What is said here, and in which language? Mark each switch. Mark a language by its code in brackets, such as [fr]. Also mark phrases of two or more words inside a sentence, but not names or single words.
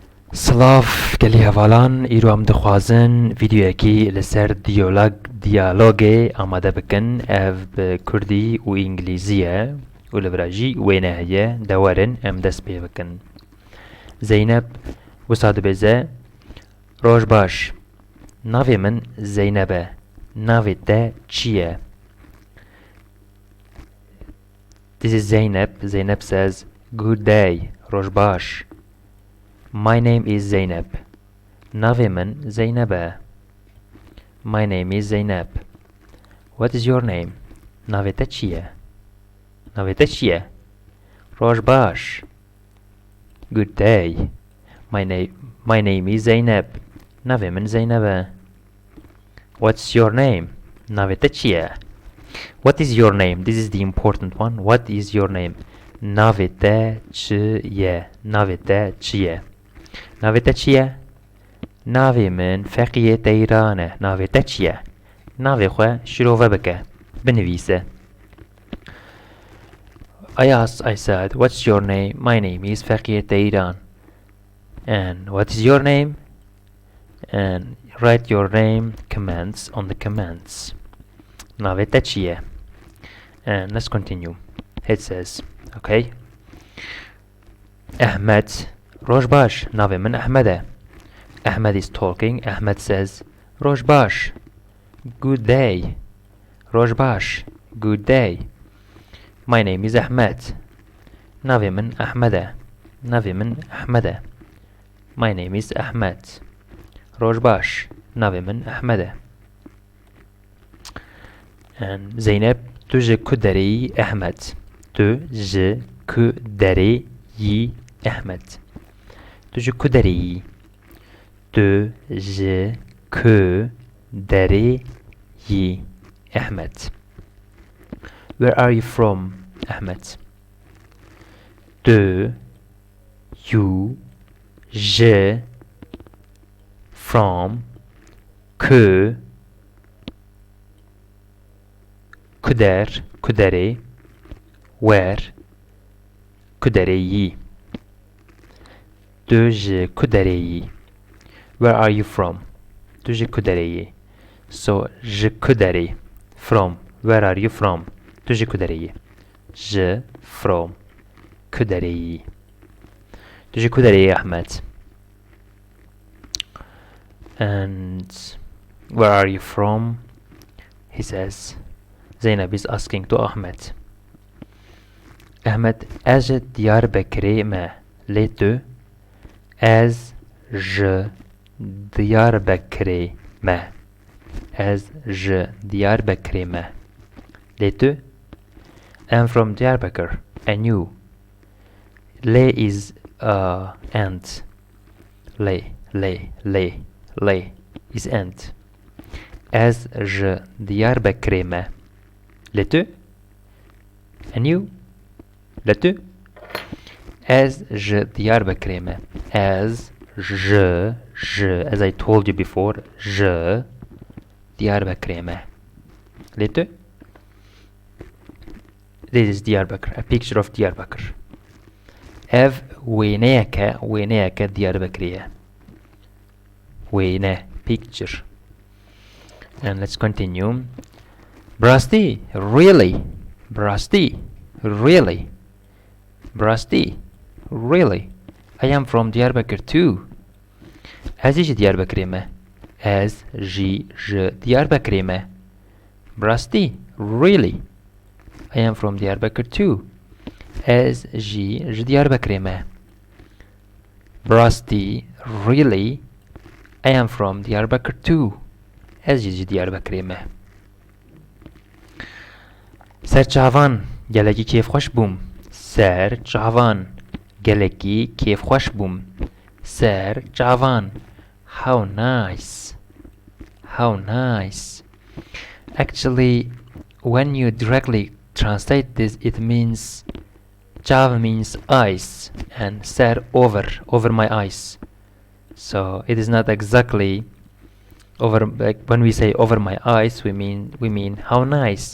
[ku] سلااف گەلی هەڤالان ئیرۆ ئەم دەخوازن ڤیدیۆیەکی لەسەر دیالۆگێ ئامادە بکەن ئەڤ بە کوردی و ئینگلیزیە و لە ڤراژی وێنە هەیە دەوەرن ئەم دەست پێ بکەن. زەینەب وسا دەبێزە ڕۆژ باش ناوێ من زەینەبە ناوێت تە چییە؟ [en] This is Zainab. Zainab says good day [ku] ڕۆژ باش. [en] My name is Zainab. [ku] Navê min Zeynep e. [en] My name is Zeynep. What is your name? [ku] Navê te çi ye? Navê te çi ye? Roj baş. [en] Good day. My name is Zeynep. [ku] Navê min Zeynep e. [en] What's your name? Navê te çi ye? What is your name? This is the important one. What is your name? [ku] Navê te çi ye? Navê te çi ye? Navê te çi ye? Navê min Feqiyê Teyran e. Navê te çi ye? Navê xwe şirove bike. Binivîse. [en] I said, what's your name? My name is Feqiyê Teyran. And what is your name? And write your name comments on the comments. [ku] Navê te çi ye? [en] And let's continue. It says, okay. Ahmed. [ku] Roj baş. Navê min Ahmed e. [en] Ahmed is talking. Ahmed says, [ku] Roj baş. [en] Good day. [ku] Roj baş. [en] Good day. My name is Ahmed. [ku] Navê min Ahmed e. Navê min Ahmed e. [en] My name is Ahmed. [ku] Roj baş. Navê min Ahmed e. And Zeynep, tu ji ku derê yî Ahmed? Tu ji ku derê yî Ahmed? Tu ji ku derê yî? Tu ji ku derê yî Ahmed? [en] Where are you from, Ahmed? Tu, you, je, from, [ku] ku, kuder, kudere, where, kudere yî. Tu ji ku derê yî? [en] Where are you from? [ku] Tu ji ku derê yî? So, ji ku derê. [en] From. Where are you from? [ku] Tu ji ku derê yî? Je, from. Ku derê yî? Tu ji ku derê yî, Ahmed? [en] And where are you from? He says. Zainab is asking to Ahmed. [ku] Ahmed, ez ji Diyarbekirê me. Lê tu? Ez ji Diyarbekirê me. Ez ji Diyarbekirê me. Lê tu? [en] I'm from Diyarbakir. And you? Lê is and. Lê is and. [ku] Ez ji Diyarbekirê me. Lê tu? [en] And you? [ku] Lê tu? Ez ji Diyarbekirê me. [en] As I told you before, [ku] je Diyarbekirê me. Lê tu? [en] This is Diyarbakir, a picture of Diyarbakir. [ku] Ev wêneyeke Diyarbekirê ye. Wêne, [en] picture. And let's continue. Brasti, really? Brasti, really? Brasti, really? I am from Diyarbakir too. [ku] Ez ji Diyarbekirê me. Ez ji Diyarbekirê me. Brasti, [en] really? I am from Diyarbakir too. [ku] Ez ji Diyarbekirê me. Brasti, [en] really? I am from Diyarbakir too. [ku] Ez ji Diyarbekirê me. Serçavan, gelekî kêfxweş bûm. Serçavan, gelekî kêfxweş bûm. Serçavan. [en] How nice. How nice. Actually, when you directly translate this, it means Çav means ice and ser over my ice. So it is not exactly over, like when we say over my ice, we mean how nice.